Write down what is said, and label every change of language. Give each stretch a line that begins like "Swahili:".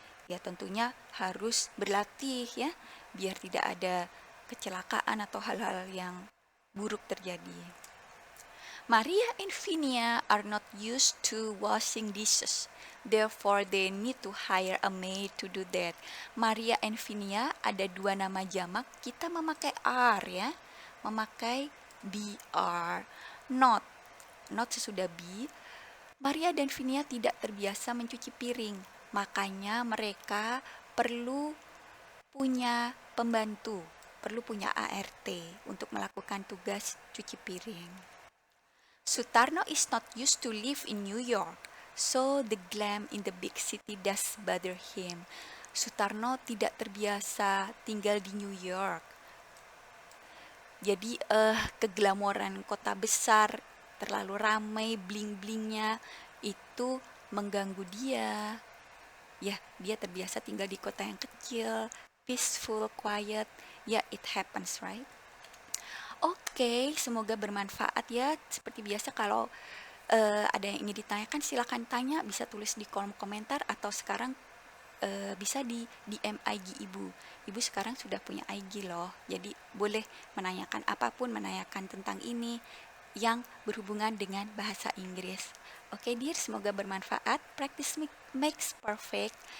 Indonesian: Ya, tentunya harus berlatih ya, biar tidak ada kecelakaan atau hal-hal yang buruk terjadi.
English: Maria and Vinia are not used to washing dishes. Therefore, they need to hire a maid to do that.
Indonesian: Maria and Vinia ada dua nama jamak. Kita memakai are ya. Memakai br. Not. Not sesudah be. Maria dan Vinia tidak terbiasa mencuci piring. Makanya mereka perlu punya pembantu. Perlu punya ART untuk melakukan tugas cuci piring.
English: Sutarno is not used to live in New York, so the glam in the big city does bother him.
Indonesian: Sutarno tidak terbiasa tinggal di New York. Jadi keglamoran kota besar, terlalu ramai, bling-blingnya itu mengganggu dia. Ya, dia terbiasa tinggal di kota yang kecil,
English: peaceful, quiet.
Indonesian: Ya,
English: it happens, right?
Indonesian: Oke, semoga bermanfaat ya. Seperti biasa kalau ada yang ingin ditanyakan silahkan tanya, bisa tulis di kolom komentar atau sekarang bisa di DM IG Ibu. Ibu sekarang sudah punya IG loh, jadi boleh menanyakan apapun, menanyakan tentang ini yang berhubungan dengan bahasa Inggris. Oke dear, semoga bermanfaat.
English: Practice makes perfect.